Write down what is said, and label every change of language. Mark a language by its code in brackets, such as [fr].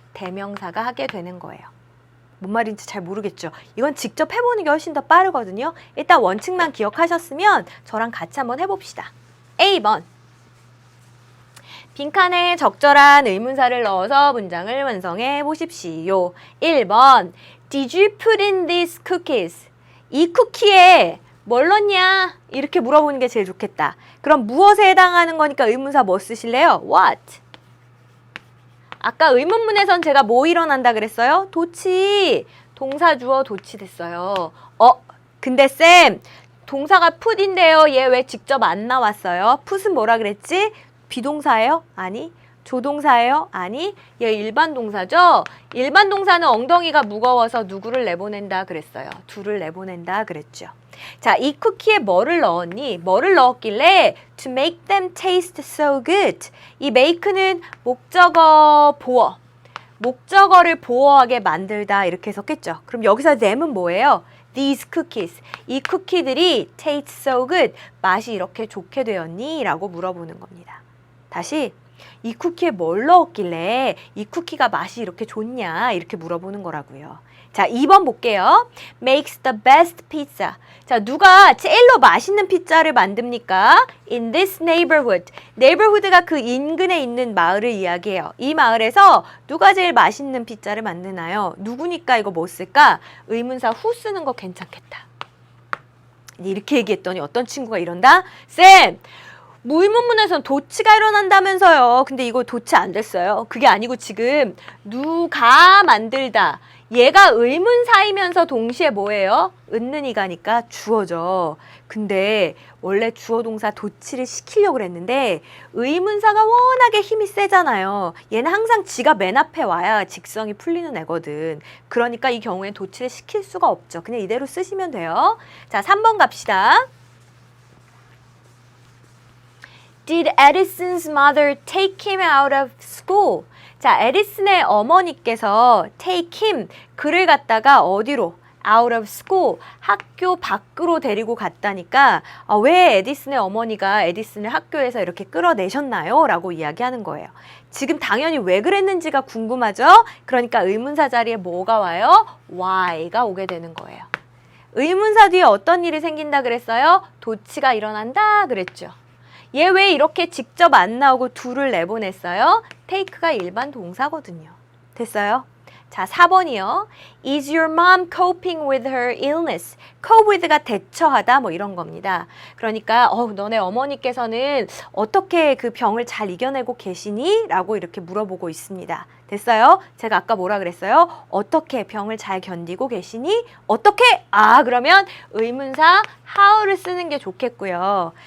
[ko] 대명사가 하게 되는 거예요. 뭔 말인지 잘 모르겠죠? 이건 직접 해보는 게 훨씬 더 빠르거든요. 일단 원칙만 기억하셨으면 저랑 같이 한번 해봅시다. A번. 빈칸에 적절한 의문사를 넣어서 문장을 완성해 보십시오. 1번. [en] Did you put in these cookies? [ko] 이 쿠키에 뭘 넣냐? 이렇게 물어보는 게 제일 좋겠다. 그럼 무엇에 해당하는 거니까 의문사 뭐 쓰실래요? [en] What? [ko] 아까 의문문에선 제가 뭐 일어난다 그랬어요? 도치. 동사 주어 도치 됐어요. 근데 쌤 동사가 put인데요. 얘 왜 직접 안 나왔어요? put은 뭐라 그랬지? 비동사예요? 아니, 조동사예요? 아니, 얘 일반 동사죠? 일반 동사는 엉덩이가 무거워서 누구를 내보낸다 그랬어요. 둘을 내보낸다 그랬죠. 자, 이 쿠키에 뭐를 넣었니? 뭐를 넣었길래 [en] to make them taste so good. [ko] 이 make는 목적어 보어. 목적어를 보어하게 만들다 이렇게 해석했죠. 그럼 여기서 them은 뭐예요? [en] These cookies. [ko] 이 쿠키들이 [en] taste so good. [ko] 맛이 이렇게 좋게 되었니? 라고 물어보는 겁니다. 다시 이 쿠키에 뭘 넣었길래 이 쿠키가 맛이 이렇게 좋냐? 이렇게 물어보는 거라고요. 자, 2번 볼게요. [en] Makes the best pizza. [ko] 자, 누가 제일로 맛있는 피자를 만듭니까? [en] In this neighborhood. [ko] neighborhood가 그 인근에 있는 마을을 이야기해요. 이 마을에서 누가 제일 맛있는 피자를 만드나요? 누구니까 이거 뭐 쓸까? 의문사 who 쓰는 거 괜찮겠다. 이렇게 얘기했더니 어떤 친구가 이런다? 쌤! 무의문문에선 도치가 일어난다면서요. 근데 이거 도치 안 됐어요. 그게 아니고 지금 누가 만들다. 얘가 의문사이면서 동시에 뭐예요? 은는이가니까 주어죠. 근데 원래 주어 동사 도치를 시키려고 그랬는데 의문사가 워낙에 힘이 세잖아요. 얘는 항상 지가 맨 앞에 와야 직성이 풀리는 애거든. 그러니까 이 경우엔 도치를 시킬 수가 없죠. 그냥 이대로 쓰시면 돼요. 자, 3번 갑시다. [en] Did Edison's mother take him out of school? [ko] 자, 에디슨의 어머니께서 take him, 그를 갖다가 어디로? out of school, 학교 밖으로 데리고 갔다니까 왜 에디슨의 어머니가 에디슨을 학교에서 이렇게 끌어내셨나요? 라고 이야기하는 거예요. 지금 당연히 왜 그랬는지가 궁금하죠? 그러니까 의문사 자리에 뭐가 와요? why가 오게 되는 거예요. 의문사 뒤에 어떤 일이 생긴다 그랬어요? 도치가 일어난다 그랬죠. 얘 왜 이렇게 직접 안 나오고 둘을 내보냈어요? take가 일반 동사거든요. 됐어요? 자, 4번이요. [en] Is your mom coping with her illness? [ko] cope with가 대처하다 뭐 이런 겁니다. 그러니까 너네 어머니께서는 어떻게 그 병을 잘 이겨내고 계시니? 라고 이렇게 물어보고 있습니다. 됐어요? 제가 아까 뭐라 그랬어요? 어떻게 병을 잘 견디고 계시니? 어떻게? 그러면 의문사 how를 쓰는 게 좋겠고요.